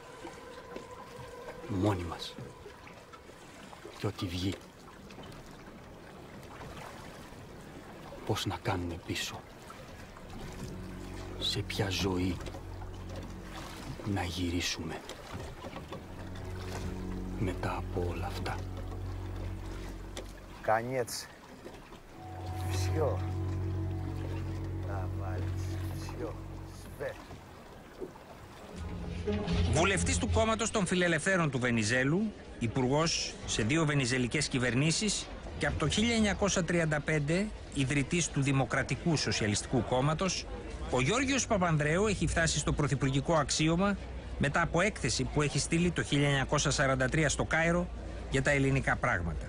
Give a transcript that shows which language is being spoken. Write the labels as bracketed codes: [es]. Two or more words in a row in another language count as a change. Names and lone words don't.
[el] Μόνοι μας. Και ό,τι βγει. Πώς να κάνουμε πίσω. Σε ποια ζωή να γυρίσουμε. Μετά από όλα αυτά. [ru] Конец. Всё. Товарищ, всё. Свет. [el] Βουλευτής του κόμματος των Φιλελευθέρων του Βενιζέλου, υπουργός σε 2 βενιζελικές κυβερνήσεις και από το 1935 ιδρυτής του Δημοκρατικού Σοσιαλιστικού Κόμματος, ο Γιώργος Παπανδρέου έχει φτάσει στο πρωθυπουργικό αξίωμα μετά από έκθεση που έχει στείλει το 1943 στο Κάιρο για τα ελληνικά πράγματα.